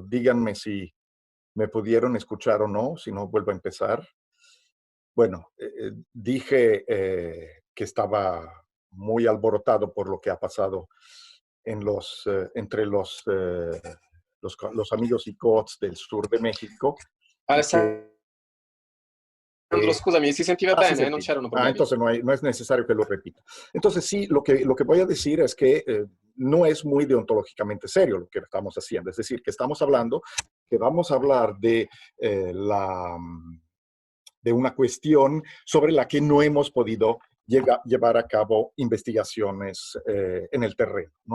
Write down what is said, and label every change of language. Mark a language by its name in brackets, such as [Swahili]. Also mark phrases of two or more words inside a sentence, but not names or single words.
[Spanish] Díganme si me pudieron escuchar o no, si no vuelvo a empezar. Bueno, dije que estaba muy alborotado por lo que ha pasado entre los amigos ICOTS del sur de México. [Italian] Alessandro, scusami, si sentiva bene? Non c'erano problemi. [Spanish] Entonces no es necesario que lo repita. Entonces sí, lo que voy a decir es que no es muy deontológicamente serio lo que estamos haciendo. Es decir, que estamos hablando, que vamos a hablar de una cuestión sobre la que no hemos podido llevar a cabo investigaciones en el terreno, ¿no?